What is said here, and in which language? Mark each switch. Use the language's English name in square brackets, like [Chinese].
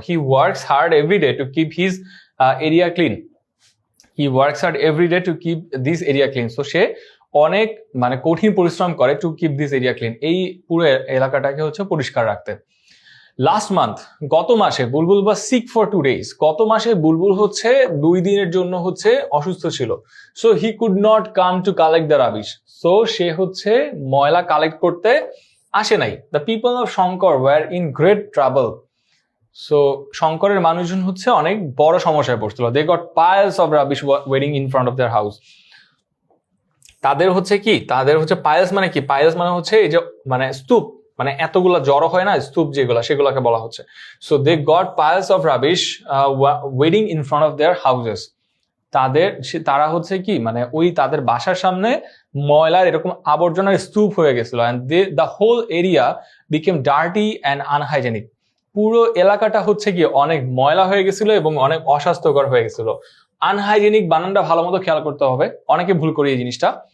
[English] He works hard every day to keep his area clean. He works hard every day to keep this area clean. [Bangla] So সে অনেক মানে কঠিন পরিশ্রম করে [English] to keep this area clean, [Bangla] এই পুরো এলাকাটাকে হচ্ছে পরিষ্কার রাখতে। [English] last month, [Bangla] গত মাসে বুলবুল [English] was sick for 2 days. [Bangla] গত মাসে বুলবুল হচ্ছে 2 দিনের জন্য হচ্ছে অসুস্থ ছিল। [English] So he could not come to collect the rubbish. [Bangla] So সে হচ্ছে ময়লা কালেক্ট করতে আসে নাই। [English] The people of Shankar were in great trouble. [Bangla] So শঙ্করের মানুষজন হচ্ছে অনেক বড় সমস্যায় পড়ছিল। [English] They got piles of rubbish waiting in front of their house. [Bangla] তাদের হচ্ছে piles মানে কি? Piles মানে হচ্ছে এই যে মানে স্তূপ, মানে এতগুলা জড়ো হয় না স্তূপ যেগুলা, সেগুলোকে বলা হচ্ছে। [English] So they got piles of rubbish waiting in front of their houses. [Bangla] তারা হচ্ছে কি মানে ওই তাদের বাসার সামনে ময়লার এরকম আবর্জনার স্তূপ হয়ে গেছিল, [English] and the whole area became dirty and unhygienic. [Bangla] পুরো এলাকাটা হচ্ছে কি অনেক ময়লা হয়ে গেছিল এবং অনেক অস্বাস্থ্যকর হয়ে গেছিল। আনহাইজেনিক বানানটা ভালো মতো খেয়াল করতে হবে, অনেকে ভুল করি এই জিনিসটা।